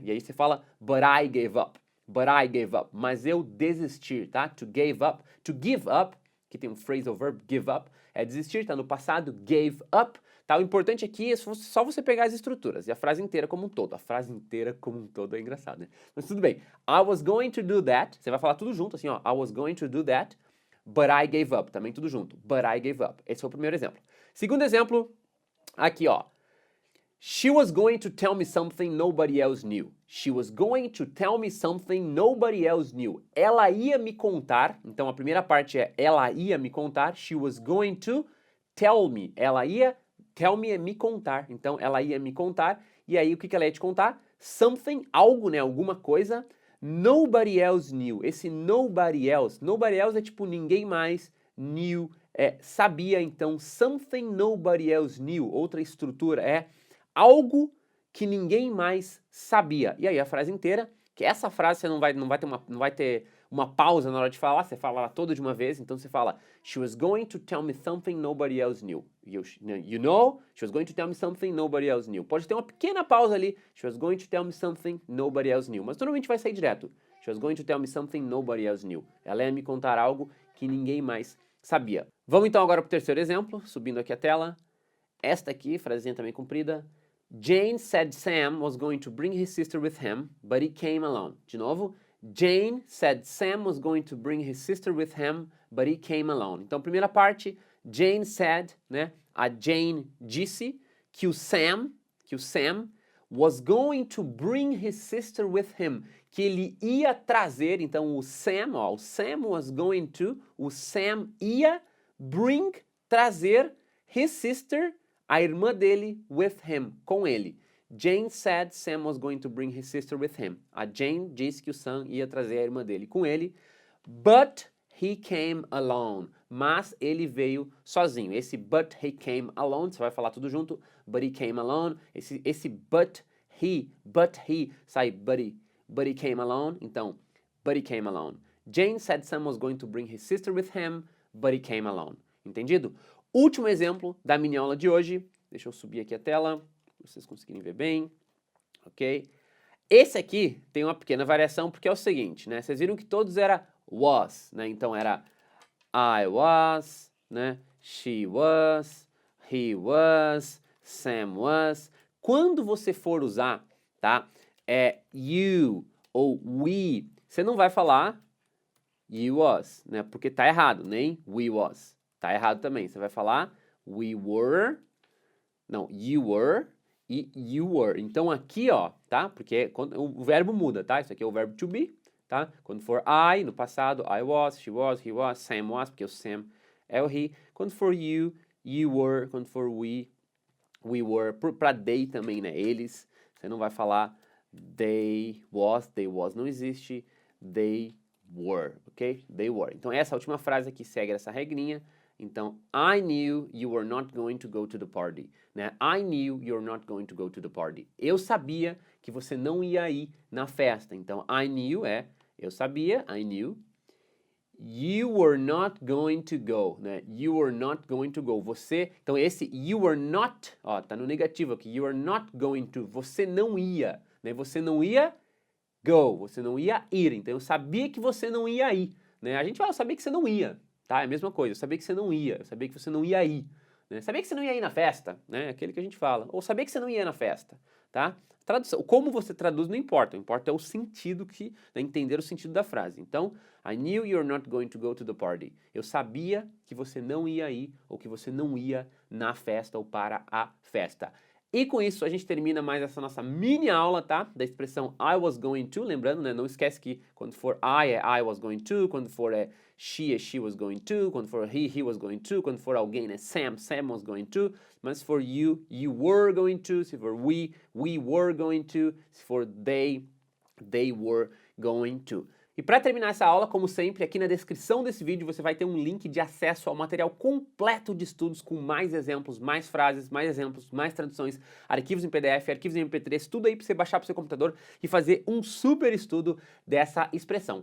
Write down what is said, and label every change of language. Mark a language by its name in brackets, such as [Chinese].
[Portuguese] E aí você fala, [English] but I gave up, [Portuguese] mas eu desistir, tá? To give up, que tem um phrasal verb, give up, é desistir, tá no passado, gave up, tá? O importante aqui é só você pegar as estruturas e a frase inteira como um todo. A frase inteira como um todo é engraçado, né? Mas tudo bem. [English] I was going to do that. [Portuguese] Você vai falar tudo junto, assim, ó. [English] I was going to do that, but I gave up. [Portuguese] Também tudo junto. [English] But I gave up. [Portuguese] Esse foi o primeiro exemplo. Segundo exemplo, aqui, ó. [English] She was going to tell me something nobody else knew. She was going to tell me something nobody else knew. [Portuguese] Ela ia me contar. Então a primeira parte é ela ia me contar. [English] She was going to tell me. [Portuguese] Ela ia tell me é me contar. Então ela ia me contar. E aí o que ela ia te contar? Something, algo, né? Alguma coisa. [English] Nobody else knew. [Portuguese] Esse nobody else é tipo ninguém mais knew, sabia. [English] Então something nobody else knew. [Portuguese] Outra estrutura é algo que ninguém mais sabia. E aí a frase inteira, que essa frase você não vai ter uma pausa na hora de falar, você fala ela toda de uma vez, então você fala [English] she was going to tell me something nobody else knew. You know, she was going to tell me something nobody else knew. [Portuguese] Pode ter uma pequena pausa ali, [English] she was going to tell me something nobody else knew, [Portuguese] mas normalmente vai sair direto. [English] She was going to tell me something nobody else knew. [Portuguese] Ela ia me contar algo que ninguém mais sabia. Vamos então agora para o terceiro exemplo, subindo aqui a tela. Esta aqui, frasezinha também comprida. [English] Jane said Sam was going to bring his sister with him, but he came alone. [Portuguese] De novo, [English] Jane said Sam was going to bring his sister with him, but he came alone. [Portuguese] Então, primeira parte, Jane said, né? A Jane disse que o Sam [English] was going to bring his sister with him, [Portuguese] que ele ia trazer, então o Sam was going to, o Sam ia bring, trazer his sister, a irmã dele, with him, com ele. [English] Jane said Sam was going to bring his sister with him. [Portuguese] A Jane disse que o Sam ia trazer a irmã dele com ele. [English] But he came alone. [Portuguese] Mas ele veio sozinho. Esse [English] but he came alone, [Portuguese] você vai falar tudo junto. [English] But he came alone. Esse but he, sai but he came alone. Então, but he came alone. Jane said Sam was going to bring his sister with him, but he came alone. [Portuguese] Entendido? Último exemplo da mini aula de hoje. Deixa eu subir aqui a tela, para vocês conseguirem ver bem. Ok? Esse aqui tem uma pequena variação, porque é o seguinte, né? Vocês viram que todos era was, né? Então era I was, né? She was, he was, Sam was. Quando você for usar, tá? You ou we, você não vai falar you was, né? Porque tá errado, nem we was. Tá errado também. Você vai falar we were, não, you were e you were. Então aqui, ó, tá? Porque o verbo muda, tá? Isso aqui é o verbo to be, tá? Quando for I, no passado, I was, she was, he was, Sam was, porque o Sam é o he. Quando for you, you were. Quando for we were. Pra they também, né? Eles. Você não vai falar [English] They was [Portuguese] não existe, [English] they were, ok? They were. [Portuguese] Então essa última frase aqui segue essa regrinha. [English] Então, I knew you were not going to go to the party, né? I knew you were not going to go to the party. [Portuguese] Eu sabia que você não ia ir na festa. [English] Então, I knew [Portuguese] eu sabia, [English] I knew. You were not going to go, né? You were not going to go. [Portuguese] Você, então esse you were not, ó, tá no negativo aqui. [English] You were not going to, [Portuguese] você não ia, né? Você não ia go, você não ia ir. Então eu sabia que você não ia ir, né? A gente fala, eu sabia que você não ia, tá? É a mesma coisa, eu sabia que você não ia, eu sabia que você não ia ir, né? Sabia que você não ia ir na festa, né? Aquele que a gente fala. Ou sabia que você não ia na festa, tá? Tradução, como você traduz não importa, o que importa é o sentido que, né, entender o sentido da frase. [English] Então, I knew you're not going to go to the party. [Portuguese] Eu sabia que você não ia ir ou que você não ia na festa ou para a festa. E com isso a gente termina mais essa nossa mini aula, tá? Da expressão I was going to, lembrando, né? Não esquece que quando for I é I was going to, quando for she was going to, quando for he was going to, quando for alguém é Sam was going to, mas for you were going to, se for we were going to, se for they were going to. E para terminar essa aula, como sempre, aqui na descrição desse vídeo você vai ter um link de acesso ao material completo de estudos com mais exemplos, mais frases, mais exemplos, mais traduções, arquivos em PDF, arquivos em MP3, tudo aí para você baixar para o seu computador e fazer um super estudo dessa expressão.